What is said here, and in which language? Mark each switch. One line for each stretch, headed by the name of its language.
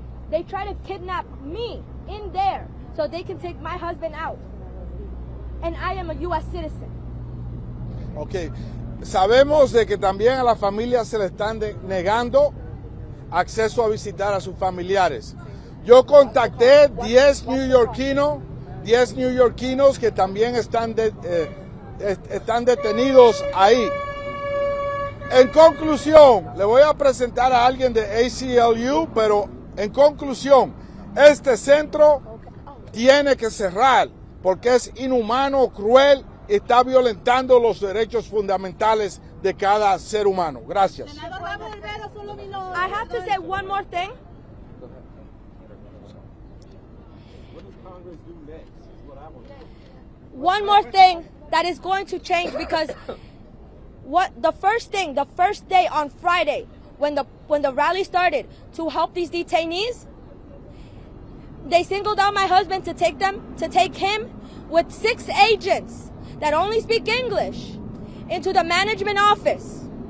English: They try to kidnap me in there so they can take my husband out. And I am a U.S. citizen.
Spanish: Ok, sabemos de que también a las familias se le están negando acceso a visitar a sus familiares. Yo contacté 10 neoyorquinos que también están detenidos ahí. En conclusión, le voy a presentar a alguien de ACLU, pero en conclusión, este centro tiene que cerrar porque es inhumano, cruel y está violentando los derechos fundamentales de cada ser humano. Gracias.
English: I have to say one more thing. One more thing that is going to change because the first day on Friday when the rally started to help these detainees, they singled out my husband to take him with 6 agents that only speak English into the management office.